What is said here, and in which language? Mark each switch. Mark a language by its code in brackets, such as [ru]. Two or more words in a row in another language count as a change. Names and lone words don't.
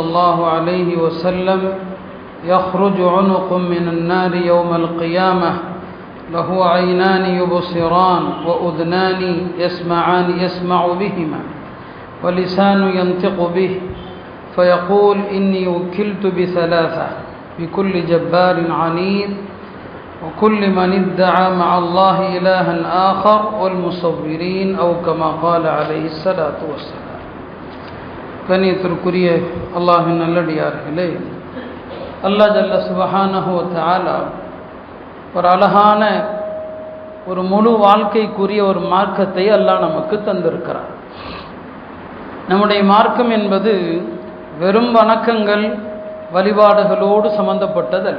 [ar] الله عليه وسلم يخرج عنق من النار يوم القيامة له عينان يبصران وأذنان يسمع بهما ولسان ينطق به فيقول إني وكلت بثلاثة بكل جبار عنيد وكل من ادعى مع الله إلها آخر والمصورين أو كما قال عليه الصلاة والسلام. [ta] கண்ணியத்திற்குரிய அல்லாஹ்வின் நல்லடியார்களே, [ar] الله جل سبحانه وتعالى [ta] ஒரு அழகான ஒரு முழு வாழ்க்கைக்குரிய ஒரு மார்க்கத்தை அல்லாஹ் நமக்கு தந்திருக்கிறார். நம்முடைய மார்க்கம் என்பது வெறும் வணக்கங்கள் வழிபாடுகளோடு சம்பந்தப்பட்டதல்ல.